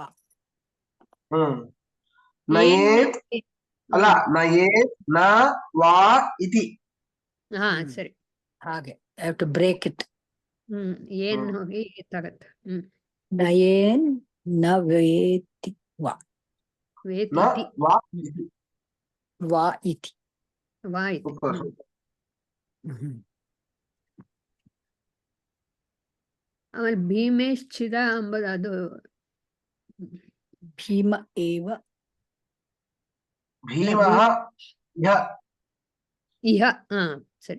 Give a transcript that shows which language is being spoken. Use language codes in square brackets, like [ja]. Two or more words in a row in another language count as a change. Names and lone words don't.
[kn] ಹ್ಮ್ ಏನ್ [sa] ನಯೇತ್ ವೇತಿ? ಅಲ್ಲ ನಯೇತ್ ನ ವಾ ಇತಿ. ಹಾ ಹ್ಮ್. [kn] ಸರಿ. [en] ಹಾಗೆ have to break it. [kn] ಏನ್ ಹ್ಮ್ ಹೋಗಿ ಎತ್ತಾಗತ್ತೆ. [sa] ನಯೇನ್ ನವೇತಿ ವಾ ನ ವೇತೀತಿ ವಾ ಇತಿ. ವಾ ಇತಿ. ವಾ ಇತಿ. [en] super super. [kn] ಆಮೇಲೆ ಭೀಮೇಶ್ಚಿದ ಅಂಬುದು ಅದು [sa] ಭೀಮ ಏವ ಭೀಮಃ ಯ [kn] ಇಹ. ಹಾ ಸರಿ.